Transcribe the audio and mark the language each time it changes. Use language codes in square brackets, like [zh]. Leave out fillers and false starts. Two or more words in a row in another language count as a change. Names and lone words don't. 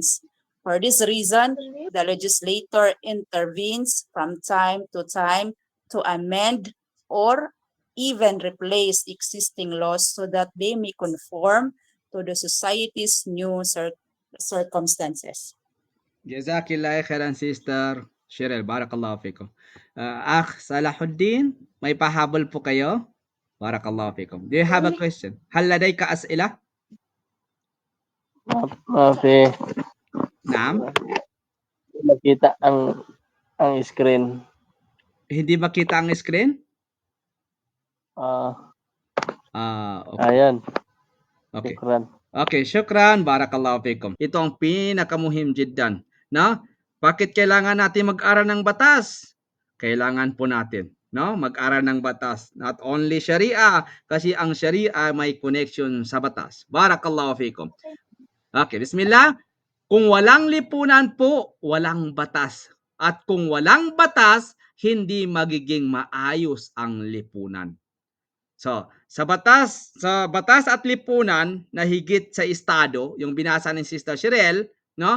[en] For this reason, the legislator intervenes from time to amend or even replace existing laws so that they may conform to the society's new circumstances. [ar] جزاك الله خيرا Sister Shirel. بارك الله فيكم. أخ Salahuddin, [tl] may pahabol po kayo? [ar] بارك الله فيكم. [en] Do you have a question? [ar] هل لديك أسئلة? [tl] Kasi Naam. makita ang screen. Hindi makita ang screen? Okay. Ayan. Okay. Shukran. [ar] Okay, شكرا. بارك الله فيكم. [tl] Ito ang pinakamuhim jiddan. No? Bakit kailangan natin mag-aral ng batas? Kailangan po natin, no? Mag-aral ng batas. [en] Not only Sharia, [tl] kasi ang Sharia may connection sa batas. [ar] بارك الله فيكم. Okay، بسم الله. [tl] Kung walang lipunan po, walang batas. At kung walang batas, hindi magiging maayos ang lipunan. So, sa batas at lipunan na higit sa estado, yung binasa ni Sister Shirel, no?